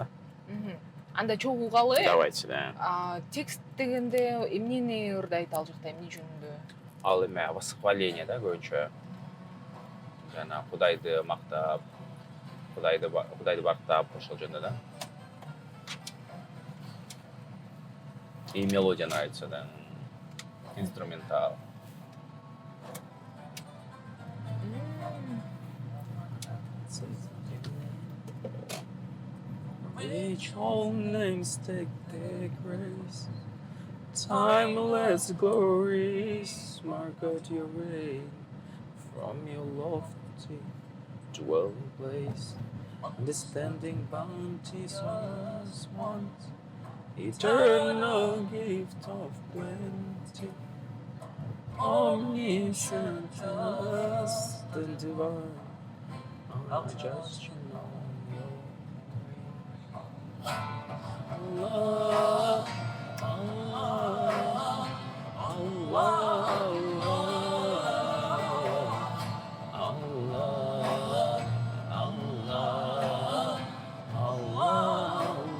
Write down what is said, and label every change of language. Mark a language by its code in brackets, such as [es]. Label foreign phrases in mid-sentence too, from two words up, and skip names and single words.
[ky] Анда чогуу угалы. [ru] Давайте, да. [ky] Текст дегенде эмнени ырдайт ал жакта, эмне жөнүндө? Ал эме восхваление да көбүнчө. Жана Кудайды мактап, Кудайды бактап ошол жөнүндө да. [ru] И мелодия нравится, да. Инструментал. [en] Which all names take their grace, timeless glories mark out your reign from your lofty dwelling place, understanding bounties was once, eternal gift of plenty, omniscient, just and divine, just you know. [ar] Allah, Allah, Allah, Allah, Allah, Allah,